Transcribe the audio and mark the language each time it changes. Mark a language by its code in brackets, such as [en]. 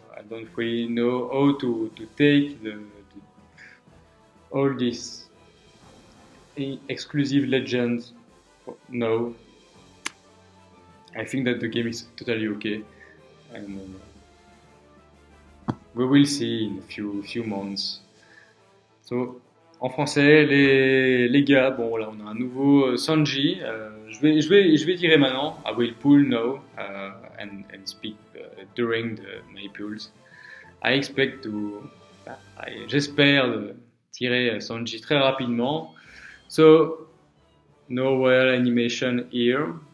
[en] I don't really know how to take all these exclusive legends. No, I think that the game is totally okay, and we will see in a few months. [fr] So, en français, les gars, bon voilà, on a un nouveau Sanji. Je vais tirer maintenant. [en] I will pull now and speak during my pulls. I expect to, [fr] j'espère tirer Sanji très rapidement. [en] So, no well animation here.